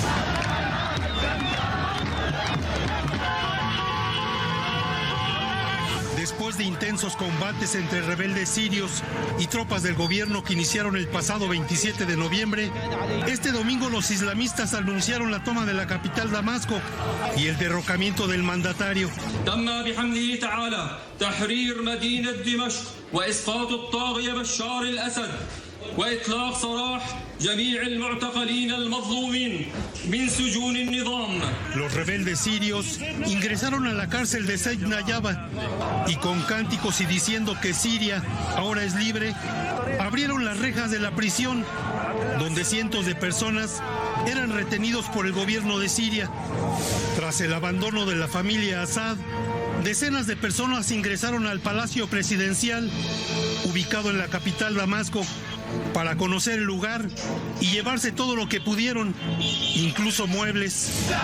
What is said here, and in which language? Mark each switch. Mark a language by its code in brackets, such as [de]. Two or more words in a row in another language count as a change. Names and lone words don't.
[es] Después de intensos combates entre rebeldes sirios y tropas del gobierno que iniciaron el pasado 27 de noviembre, este domingo los islamistas anunciaron la toma de la capital Damasco y el derrocamiento del mandatario. [ar] وإطلاق سراح جميع المعتقلين المظلومين من سجون النظام. [es] Los rebeldes sirios ingresaron a la cárcel de Said Nayaba y con cánticos y diciendo que Siria ahora es libre, abrieron las rejas de la prisión donde cientos de personas eran retenidos por el gobierno de Siria. Tras el abandono de la familia Assad, decenas de personas ingresaron al Palacio Presidencial, ubicado en la capital Damasco, para conocer el lugar y llevarse todo lo que pudieron, incluso muebles.